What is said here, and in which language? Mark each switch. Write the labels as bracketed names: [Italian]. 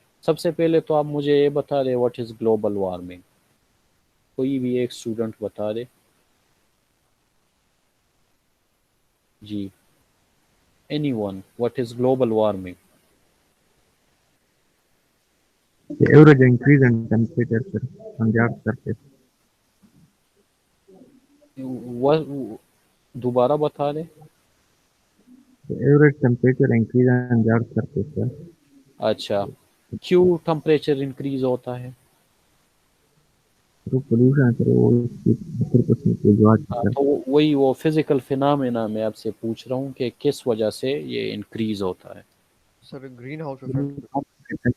[Hindi] सबसे पहले तो आप मुझे ये बता दें [English] what is global warming, [Hindi] कोई भी एक स्टूडेंट बता दे जी, [English] anyone, what is global warming? The average increase in temperature, sir, on the Earth's surface. [Hindi] दोबारा बता दें. [English] The average temperature increase on the Earth's surface, sir. [Hindi] अच्छा, क्यों टेम्परेचर इंक्रीज होता है? [English] Through pollution, sir, [Hindi] वो इसकी 70% की वजह से, [English] sir. [Hindi] तो वही वो फिजिकल फिनोमेना मैं आपसे पूछ रहा हूँ कि किस वजह से ये इंक्रीज होता है. Sir green house effect.